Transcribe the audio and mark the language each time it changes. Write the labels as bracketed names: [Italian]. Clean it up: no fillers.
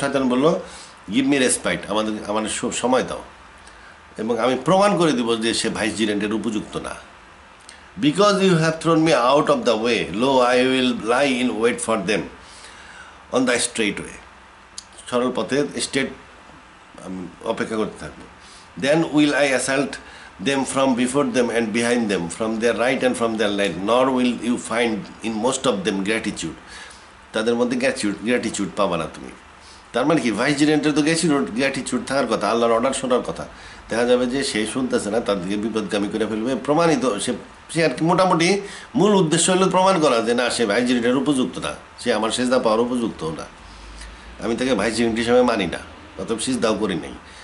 [Bangla] শয়তান বললো [English] give me respect, [Bangla] আমাদের সময় দাও, এবং আমি প্রমাণ করে দিব যে সে ভাইসজিরেন্টের উপযুক্ত না। [English] Because you have thrown me out of the way, lo I will lie in wait for them on the straight way. [Bangla] সরল পথে স্ট্রেট অপেক্ষা করতে থাকবো। [English] Then will I assault them from before them and behind them, from their right and from their left, nor will you find in most of them gratitude. [Bangla] তাদের মধ্যে gratitude পাবা না তুমি। তার মানে কি, ভাইসজিরেন্টের তো গ্র্যাটিটিউড থাকার কথা, আল্লাহর অর্ডার শোনার কথা। দেখা যাবে যে সে শুনতেছে না, তাদেরকে বিপদগামী করে ফেলবে। প্রমাণিত সে আর কি, মোটামুটি মূল উদ্দেশ্য হলো প্রমাণ করা যে না, সে ভাইসজিরেন্টের উপযুক্ত না, সে আমার সিজদা পাওয়ার উপযুক্ত না, আমি তাকে ভাইসজিরেন্ট হিসেবে মানি না, অতএব সিজদাও করি নাই।